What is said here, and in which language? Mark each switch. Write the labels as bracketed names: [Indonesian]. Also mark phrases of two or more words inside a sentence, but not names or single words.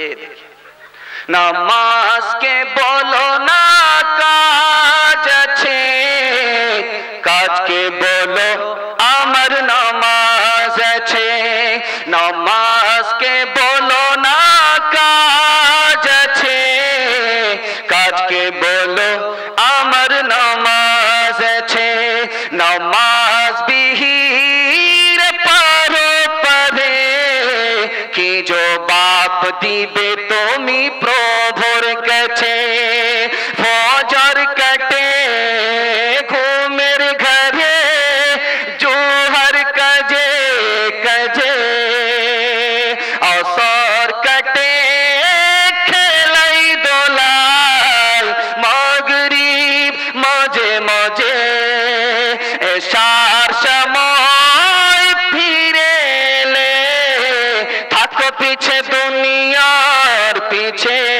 [Hindi] ये देखिए, [Bangla] নামাজ কে বলো না কাজ আছে, কাজ কে বলো আমার নামাজ আছে, নামাজ কে বলো না কাজ আছে, কাজ কে বলো আমার নামাজ আছে। নামাজ বিহীন পারো পড়ে কি জবাব দিবে তুমি প্রভুর কাছে, ফজর কাটে ঘুমের ঘোরে জোহর কাজে কাজে, আসর কাটে খেলাই দোলাই মাগরিব মজে মজে, এশার সময় ফিরে লে থাকো পিছে দুনিয়ার পিছে।